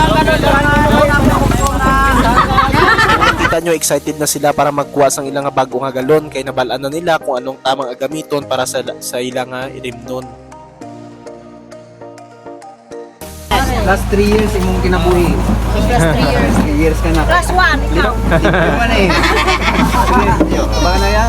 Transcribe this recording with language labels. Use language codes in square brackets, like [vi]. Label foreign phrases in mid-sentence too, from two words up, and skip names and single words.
[hil] Kita nyo excited na sila para magkuha sang ilang nga bago nga galon kay nabalaan na nila kung anong tamang agamiton para sa ilang nga irimnon. [en] Last 3 years [ceb] imong kinabuhi. [en] Plus 3 years. 3 years [tl] ka na. [en] Plus 1 ikaw. [tl] Lima man eh. Baka na yan?